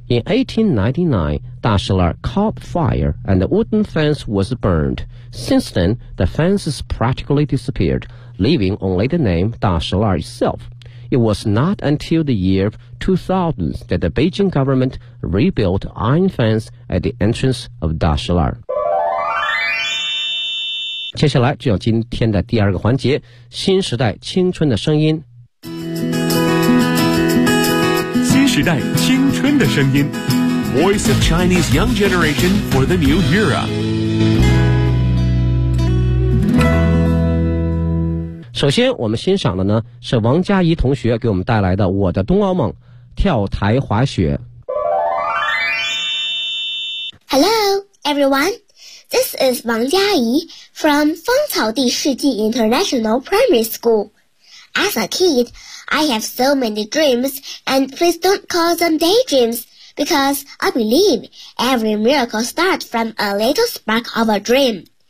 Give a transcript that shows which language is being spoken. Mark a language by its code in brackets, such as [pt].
[en] In 1899, 大石栏caught fire and the wooden fence was burned. Since then, the fence has practically disappeared, leaving only the name 大石栏itself. It was not until the year 2000 that the Beijing government rebuilt iron fence at the entrance of 大石栏。 [zh] 接下来就有今天的第二个环节，新时代青春的声音。新时代青春的声音 ， [en] Voice of Chinese Young Generation for the New Era。 [zh] 首先我们欣赏的呢是王佳怡同学给我们带来的《我的冬奥梦》，跳台滑雪。 [en] Hello everyone, this is 王佳怡 from 芳草地世纪 International Primary School. As a kid, I have so many dreams and please don't call them daydreams because I believe every miracle starts from a little spark of a dream.